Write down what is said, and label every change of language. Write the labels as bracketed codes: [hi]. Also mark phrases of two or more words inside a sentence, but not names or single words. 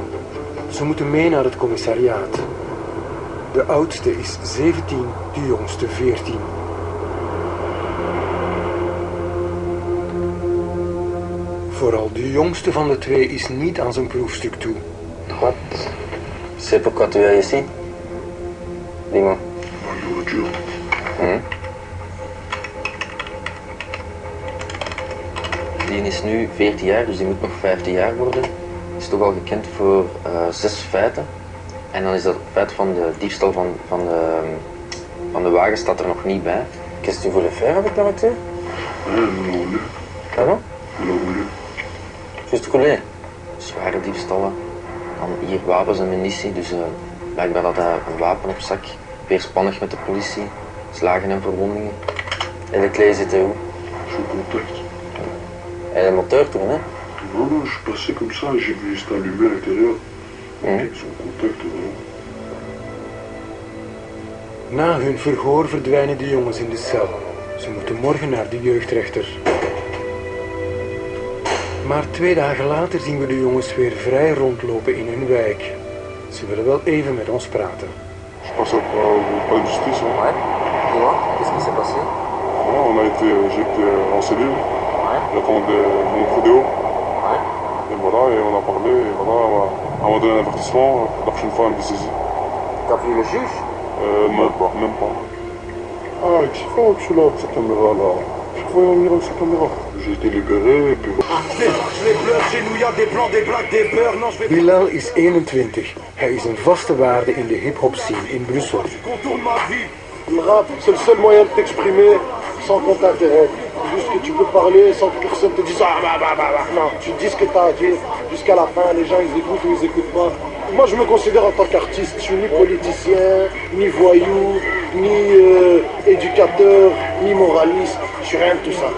[nl] Ze moeten mee naar het commissariaat. De oudste is 17, de jongste 14. Vooral de jongste van de 2 is niet aan zijn proefstuk toe. Wat? [fr] C'est pourquoi tu es ici? Dis-moi. [nl] Die is nu 14 jaar, dus die moet nog 15 jaar worden. Is toch al gekend voor 6 feiten. En dan is dat het feit van de diefstal van de wagen staat er nog niet bij. Qu'est-ce que tu voulais faire avec la voiture? Pardon? Juste couler. Zware diefstallen. Dan hier wapens en munitie, dus blijkbaar had hij een wapen op zak. Weerspannig met de politie, slagen en verwondingen. En de clé zit hoe? [fr] Et le moteur tournait? Non, je suis passé comme ça, j'ai vu juste allumé à l'intérieur. Son contact, [nl] Na hun verhoor verdwijnen de jongens in de cel. Ze moeten morgen naar de jeugdrechter. Maar 2 dagen later zien we de jongens weer vrij rondlopen in hun wijk. Ze willen wel even met ons praten. [fr] Je passe au palais de justice. Ouais. Dis-moi, qu'est-ce qui s'est passé? J'ai été renseigné. J'attendais mon vidéo. Ouais. Et voilà, et on a parlé, et voilà, on m'a donné un avertissement, la prochaine fois elle me saisit. T'as vu le juge? Même pas. Ah, chaque fois que je suis là avec sa caméra là, chaque fois il va venir avec sa caméra. J'ai été libéré et puis voilà. Les pleurs chez nous, y'a des blancs, des blacks, des beurs, non je vais... [nl] Bilal is 21. Hij is een vaste waarde in de hip-hop scene in Brussel. [fr] Contourne ma vie. Le rap, c'est le seul moyen de t'exprimer sans qu'on t'interrompe. Juste que tu peux parler sans que personne te dise ah bah. Non, tu dis ce que tu as à dire jusqu'à la fin, les gens ils écoutent ou ils écoutent pas. Moi je me considère en tant qu'artiste, je suis ni politicien, ni voyou, ni éducateur, ni moraliste, je suis rien de tout ça.